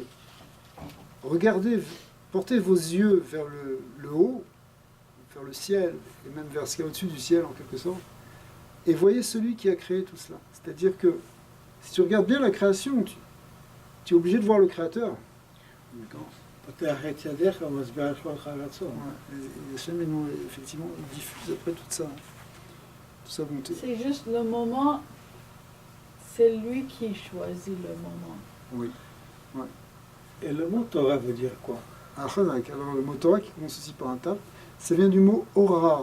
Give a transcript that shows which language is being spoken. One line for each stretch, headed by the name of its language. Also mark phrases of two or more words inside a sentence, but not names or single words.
French: Regardez, portez vos yeux vers le haut, vers le ciel, et même vers ce qu'il y a au-dessus du ciel en quelque sorte, et voyez celui qui a créé tout cela. C'est-à-dire que si tu regardes bien la création, tu es obligé de voir le créateur.
Hebrew: פותח את ידיך ומשביע את כל רצון.
French: Et Hachem, effectivement, il diffuse après toute sa bonté. C'est juste le moment, c'est lui qui choisit le moment. Oui. Et le mot Torah veut dire quoi? Alors le mot Torah qui commence aussi par un tav, ça vient du mot ora.